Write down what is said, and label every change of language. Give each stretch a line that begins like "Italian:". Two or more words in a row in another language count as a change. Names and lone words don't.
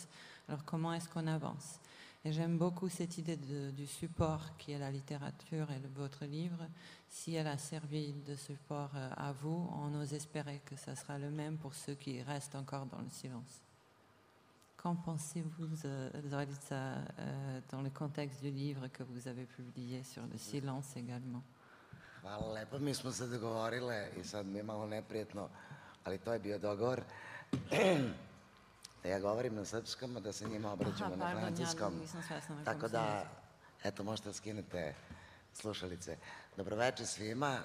French: Alors comment est-ce qu'on avance? Et j'aime beaucoup cette idée du support qui est la littérature et votre livre. Si elle a servi de support à vous, on ose espérer que ça sera le même pour ceux qui restent encore dans le silence. Qu'en pensez-vous, Zorica, dans le contexte du livre que vous avez publié sur le silence également?
Serbian: Hvala lepo, mi smo se dogovorile i sad mi je malo neprijetno, ali to je bio dogovor da ja govorim na srpskom, a da se njima obraćamo na francuskom. Tako da, eto, možete skinete slušalice. Dobroveče svima.